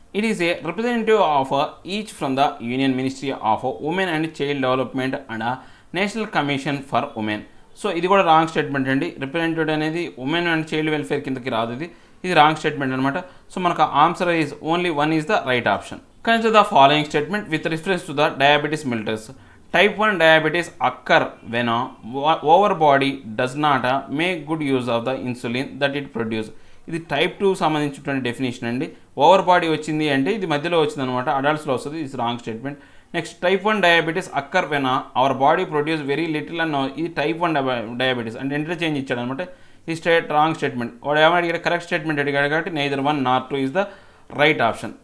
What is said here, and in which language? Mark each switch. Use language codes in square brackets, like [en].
[en] It is a representative of each from the union ministry of women and child development and national commission for women. [te] So ఇది కూడా wrong statement అండి. Representative అనేది women and child welfare కిందకి రాదు, ఇది wrong statement అనమాట. [en] So మనకు answer is only 1 is the right option. Consider the following statement with reference to the diabetes mellitus. Type 1 diabetes occur when over body does not make good use of the insulin that it produces. [te] ఇది type 2 సంబంధించినటువంటి definition అండి. Over body వచ్చింది అంటే ఇది మధ్యలో వచ్చింది అనమాట, అడల్ట్స్లో వస్తుంది, ఇది wrong statement. [en] next type 1 diabetes occur when our body produce very little [te] అన్న, ఇది టైప్ 1 డయాబెటీస్ అంటే ఇంటర్చేంజ్ ఇచ్చాడు అనమాట. ఈ రాంగ్ స్టేట్మెంట్. వాడు ఏమైనా అడిగాడు, కరెక్ట్ స్టేట్మెంట్ అడిగాడు కాబట్టి [en] Neither 1 nor 2 is the right option.